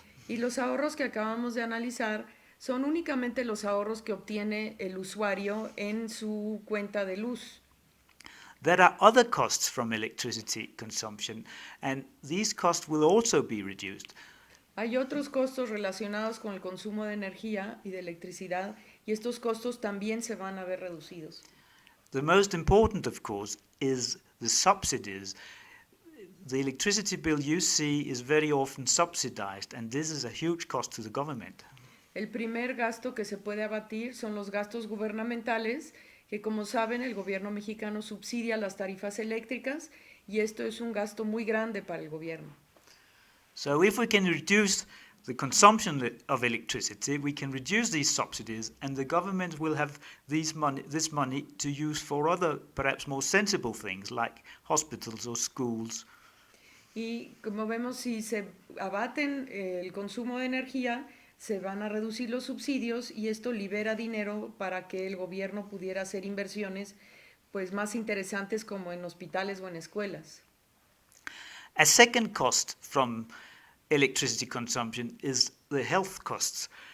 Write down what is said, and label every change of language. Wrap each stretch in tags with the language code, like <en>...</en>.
<es>Y los ahorros que acabamos de analizar son únicamente los ahorros que obtiene el usuario en su cuenta de luz.</es> <en>There are other costs from electricity consumption, and these costs will also be reduced.</en> <es>Hay otros costos relacionados con el consumo de energía y de electricidad, y estos costos también se van a ver reducidos.</es> <en>The most important, of course, is the subsidies. The electricity bill you see is very often subsidized, and this is a huge cost to the government.</en> <es>El primer gasto que se puede abatir son los gastos gubernamentales, que como saben el gobierno mexicano subsidia las tarifas eléctricas y esto es un gasto muy grande para el gobierno.</es> <en>So if we can reduce the consumption of electricity, we can reduce these subsidies and the government will have this money to use for other, perhaps more sensible things like hospitals or schools.</en> <es>Y como vemos, si se abaten el consumo de energía, se van a reducir los subsidios y esto libera dinero para que el gobierno pudiera hacer inversiones pues más interesantes como en hospitales o en escuelas.</es> <en>A second cost from electricity consumption is the health costs.</en>